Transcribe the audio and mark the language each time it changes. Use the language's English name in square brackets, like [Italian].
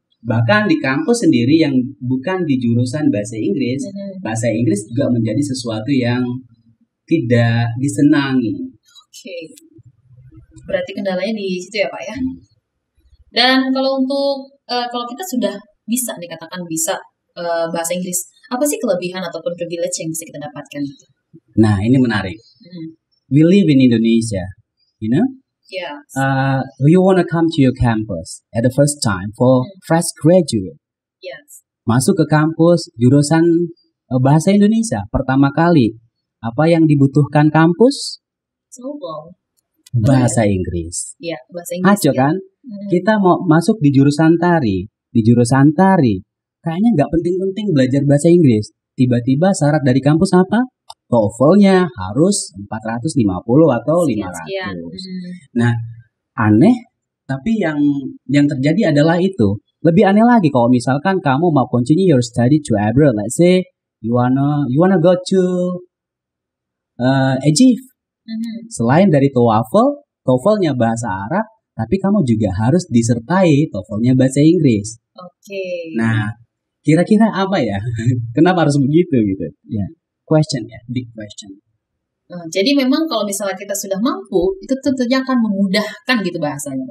[Indonesian] Bahkan di kampus sendiri yang bukan di jurusan bahasa Inggris, bahasa Inggris juga menjadi sesuatu yang tidak disenangi. Oke. Berarti kendalanya di situ ya Pak ya. Dan kalau untuk kalau kita sudah bisa dikatakan bisa bahasa Inggris, apa sih kelebihan ataupun privilege yang bisa kita dapatkan? Nah, ini menarik. [English] We live in Indonesia, you know? Yeah. You wanna come to your campus at the first time for fresh graduate. Yes. [Indonesian] Masuk ke kampus jurusan bahasa Indonesia pertama kali. Apa yang dibutuhkan kampus? Bahasa Inggris. Iya, bahasa Inggris. Aco kan? Kita mau masuk di jurusan tari. Di jurusan tari, kayaknya nggak penting-penting belajar bahasa Inggris. Tiba-tiba syarat dari kampus apa? TOEFL-nya harus 450 atau 500. Nah, aneh, tapi yang terjadi adalah itu. Lebih aneh lagi kalau misalkan kamu mau [English] continue your study to abroad. Let's say you wanna go to Egypt. [Indonesian] Selain dari TOEFL-nya bahasa Arab, tapi kamu juga harus disertai TOEFL-nya bahasa Inggris. Oke. Nah, kira-kira apa ya? Kenapa harus begitu gitu? Ya. [English] Big question. [Indonesian] Jadi memang kalau misalnya kita sudah mampu, itu tentunya akan memudahkan gitu bahasanya.